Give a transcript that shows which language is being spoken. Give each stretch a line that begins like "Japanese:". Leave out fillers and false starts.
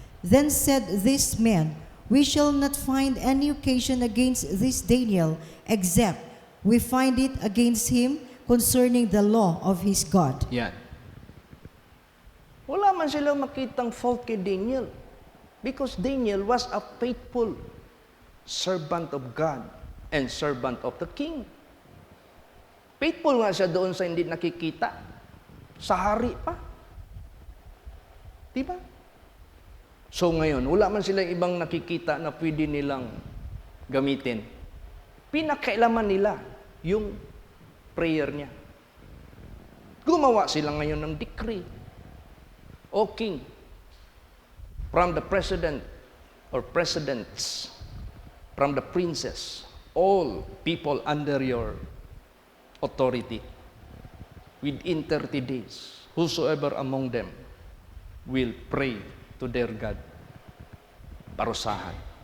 English: Then said these men, we shall not find any occasion against this Daniel, except we find it against him concerning the law of his God.
Filipino: Yan. Wala man sila makitang fault kay Daniel.
English: Because Daniel was a faithful servant of God and servant of the king.
Filipino: Faithful nga siya doon sa hindi nakikita. Sa hari pa. Diba? So ngayon, wala man silang ibang nakikita na pwede nilang gamitin. Pinakailaman nila yung prayer niya. Gumawa sila ngayon ng decree.
English: O king, from the president or presidents, from the princess, all people under your authority, within 30 days, whosoever among them will pray to their God.
Filipino: Parusahan.